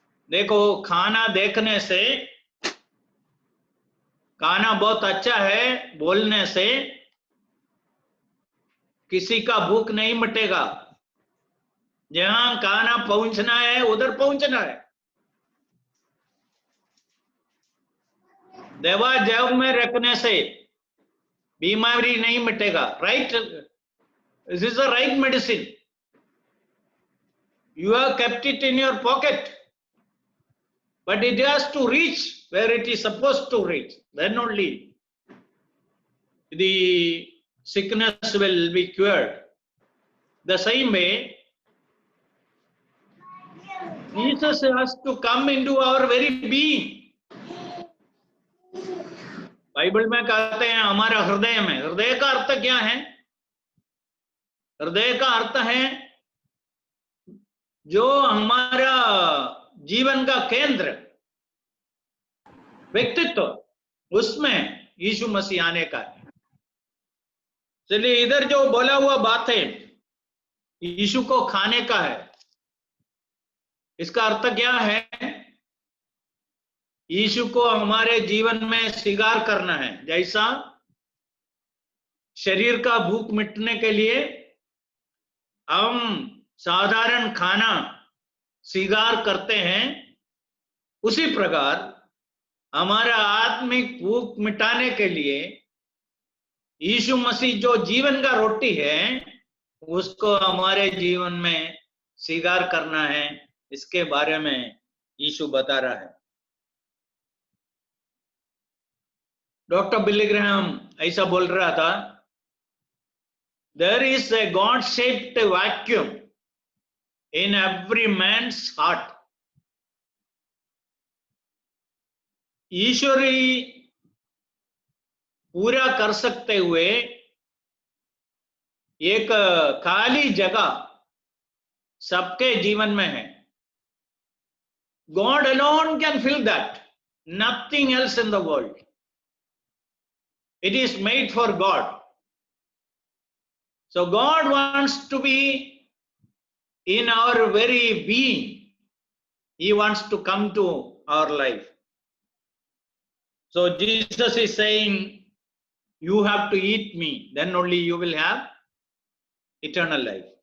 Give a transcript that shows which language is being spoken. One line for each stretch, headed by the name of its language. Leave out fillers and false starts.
Hindi: देखो, खाना देखने से, खाना बहुत अच्छा है बोलने से किसी का भूख नहीं मिटेगा. जहां खाना पहुंचना है उधर पहुंचना है. दवा जब में रखने से बीमारी नहीं मिटेगा.
English: Right, this is the right medicine. You have kept it in your pocket, but it has to reach where it is supposed to reach. Then only the sickness will be cured. The same way, Jesus has to come into our very being.
Hindi: Bible में कहते हैं हमारा हृदय में. हृदय का अर्थ क्या है? हृदय का अर्थ है जो हमारा जीवन का केंद्र, व्यक्तित्व, उसमें यीशु मसीह आने का है. चलिए, इधर जो बोला हुआ बात है यीशु को खाने का है, इसका अर्थ क्या है? यीशु को हमारे जीवन में स्वीकार करना है. जैसा शरीर का भूख मिटने के लिए हम साधारण खाना स्वीकार करते हैं, उसी प्रकार हमारा आत्मिक भूख मिटाने के लिए यीशु मसीह जो जीवन का रोटी है उसको हमारे जीवन में स्वीकार करना है. इसके बारे में यीशु बता रहा है. डॉक्टर बिली ग्रैहम ऐसा बोल रहा था,
English: there is a God shaped vacuum in every man's heart.
Hindi: ईश्वरी पूरा कर सकते हुए एक खाली जगह सबके जीवन में है.
English: God alone can fill that. Nothing else in the world. It is made for God. So God wants to be in our very being. He wants to come to our life. So Jesus is saying, you have to eat me, then only you will have eternal life.